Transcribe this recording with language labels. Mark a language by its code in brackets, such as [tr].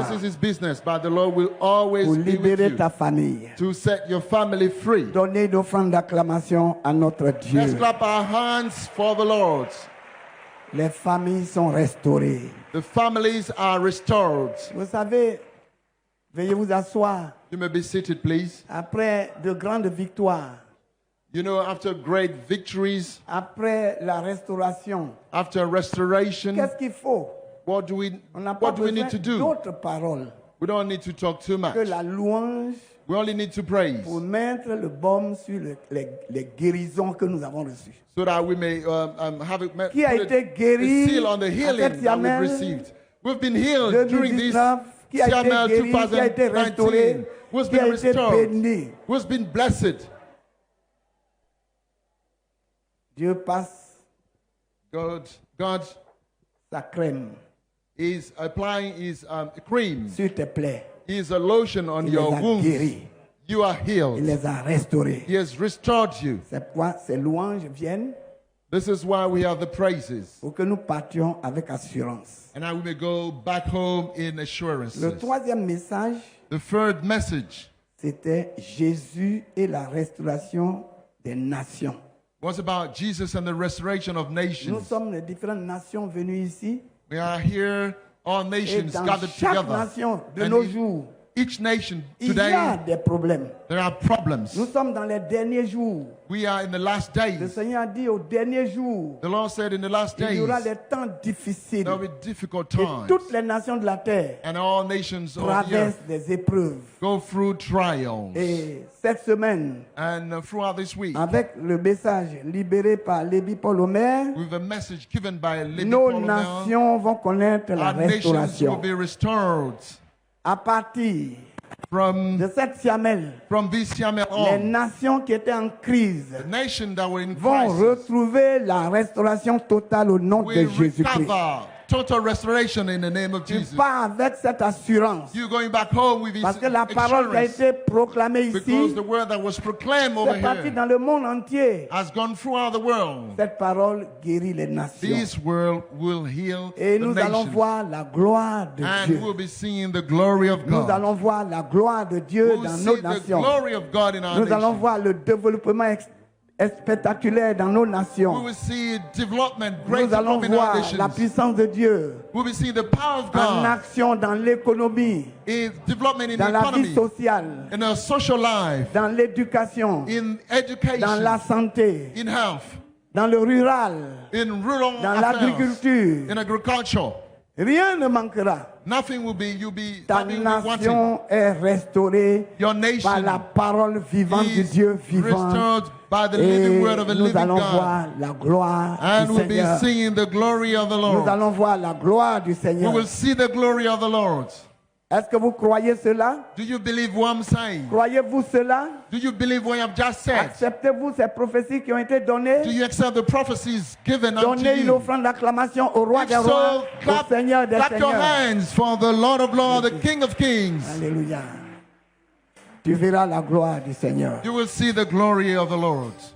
[en] This is his business, but the Lord will always [fr] pour [en] be with [fr] libérer [en] you [fr] ta famille. [en] to set your family free. [fr] Donner une offrande d'acclamation à notre [en] Let's [fr] Dieu. [en] clap our hands for the Lord. [fr] Les familles sont restaurées. [en] The families are restored. [fr] Vous savez, veuillez vous asseoir. [en] You may be seated, please. [fr] Après de grandes victoires, [en] You know, after great victories, [fr] après la restauration, [en] after restoration, [fr] qu'est-ce qu'il faut? [en] what do we [fr] On n'a pas besoin [en] need to do? [fr] d'autres paroles [en] We don't need to talk too much. [fr] que la louange [en] We only need to praise [fr] pour mettre le baume sur les guérisons que nous avons reçues. [en] so that we may have it, [fr] Qui a [en] put [fr] été [en] it, [fr] guéri [en] the seal on the [fr] à [en] healing [fr] cette [en] that we've [fr] Siamel [en] received. We've been healed during this [fr] 2019, qui a été [en] Siamel [fr] guéri, qui a été [en] 2019. [fr] restauré, [en] Who's [fr] qui a [en] been [fr] été [en] restored? [fr] béni. [en] Who's been blessed? [fr] Dieu passe [en] God [fr] sa crème [en] He's applying his cream. [fr] sur tes plaies. [en] He's a lotion on [fr] Il [en] your [fr] les a [en] wounds. [fr] guéris. [en] You are [fr] Il [en] healed. [fr] les a restaurés. [en] He has restored you. [fr] C'est pourquoi ces louanges viennent [en] This is why we have the praises. [fr] pour que nous partions avec assurance. [en] And now we may go back home in assurance. [fr] Le troisième message, [en] The third message [fr] c'était Jésus et la restauration des nations. [en] was about Jesus and the restoration of [fr] Nous [en] nations. [fr] sommes les différentes nations venues ici. [en] We are here, all [fr] Et [en] nations [fr] dans [en] gathered [fr] chaque [en] together. [fr] nation de [en] And [fr] nos [en] in [fr] jours, [en] each nation [fr] il y a [en] today, [fr] des problèmes. [en] there are problems. [fr] Nous sommes dans les derniers jours. [en] We are in the last [fr] Le [en] days. [fr] Seigneur a dit aux derniers jours, [en] The Lord said in the last [fr] il y [en] days, [fr] aura des temps difficiles. [en] there will be difficult [fr] Et [en] times. [fr] toutes les nations de la terre [en] And all nations of the [fr] traversent [en] earth [fr] des épreuves. [en] go through trials. [fr] Et cette semaine, [en] And throughout this week, [fr] avec le message libéré par Lévi Paul Omer, [en] with a message given by Levi [fr] nos [en] Paul Omer, [fr] nations vont connaître la [en] our nations will [fr] restauration. [en] be restored [fr] À partir [en] from [fr] de cette Siamel, [en] this time [fr] les [en] on. [fr] nations qui étaient en crise [en] The nations that were in [fr] vont [en] crisis [fr] retrouver la restauration totale au nom de [en] will [fr] Jésus-Christ. [en] recover total restoration in the name of [fr] Tu [en] Jesus. [fr] pars avec cette assurance. [en] You're going back home with this [fr] Parce que la parole qui a [en] assurance, [fr] été proclamée ici, [en] because the word that was proclaimed over [fr] c'est parti [en] here [fr] dans le monde entier. [en] has gone throughout the world. [fr] Cette parole guérit les nations. [en] This world will heal [fr] Et [en] the [fr] nous allons [en] nations. [fr] voir la gloire de [en] And [fr] Dieu. [en] we'll be seeing the glory of [fr] Nous [en] God. [fr] allons voir la gloire de Dieu [en] We'll [fr] dans [en] see [fr] nos [en] the [fr] nations. [en] glory of God in our [fr] Nous allons [en] nation. [fr] voir le développement spectaculaire dans nos [en] We [fr] nations. [en] will see development, great [fr] Nous allons [en] development in our [fr] voir [en] nations. [fr] la puissance de Dieu [en] We will see the power of [fr] en [en] God [fr] action dans l'économie, [en] in development in [fr] dans [en] the [fr] la vie [en] economy, [fr] sociale, [en] in our social life, [fr] dans l'éducation, [en] in [fr] dans [en] education, [fr] la santé, [en] in health, [fr] dans le rural, [en] in rural [fr] dans [en] affairs, [fr] l'agriculture. [en] in agriculture. [fr] Rien ne manquera. [en] Nothing will be, you'll be [fr] Ta [en] having wanting. [fr] nation est restaurée [en] Your [fr] par la [en] nation [fr] parole vivante du [en] is [fr] Dieu vivant. [en] restored by the [fr] Et [en] living word of a [fr] nous [en] living [fr] allons [en] God. [fr] voir la gloire [en] And [fr] du [en] we'll be [fr] Seigneur. [en] seeing the glory of the [fr] Nous [en] Lord. [fr] allons voir la gloire du [en] We [fr] Seigneur. [en] will see the glory of the Lord. [fr] Est-ce que vous croyez cela? [en] Do you believe what I'm saying? [fr] Croyez-vous cela? [en] Do you believe what I've just said? [fr] Acceptez-vous ces prophéties qui ont été [en] Do [fr] données? [en] you accept the prophecies given unto [fr] Donnez une [en] you? [fr] offrande d'acclamation au roi [en] If [fr] des rois, [en] so, [fr] au [en] clap, [fr] Seigneur des [en] clap your [fr] seigneurs. [en] hands for the Lord of Lords, the King of Kings. [fr] Alléluia. Tu verras la gloire du Seigneur. [en] You will see the glory of the Lord.